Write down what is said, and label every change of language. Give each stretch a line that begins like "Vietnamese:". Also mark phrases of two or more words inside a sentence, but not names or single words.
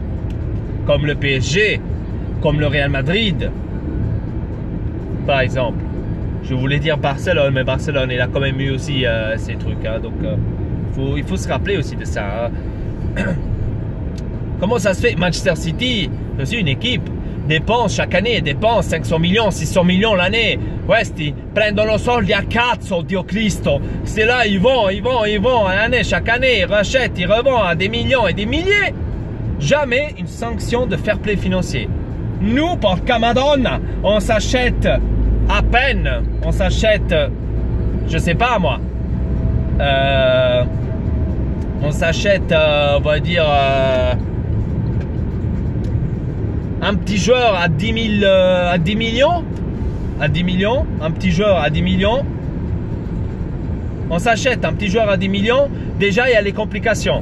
French: Comme le PSG, comme le Real Madrid, par exemple. Je voulais dire Barcelone, mais Barcelone, il a quand même eu aussi ces trucs. Hein, donc, il faut se rappeler aussi de ça. Hein. Comment ça se fait? Manchester City, c'est aussi une équipe, dépense chaque année, dépense 500 millions, 600 millions l'année.
Italian: Questi prendono soldi a cazzo, Dio Cristo.
French: C'est là, ils vont, chaque année, ils rachètent, ils revendent à des millions et des milliers. Jamais une sanction de
English: fair play
French: financier. Nous,
Italian: porca madonna,
French: on s'achète à peine, on s'achète, je sais pas moi, on s'achète, on va dire, un petit joueur à 10 millions, un petit joueur à 10 millions, on s'achète un petit joueur à 10 millions, déjà il y a les complications.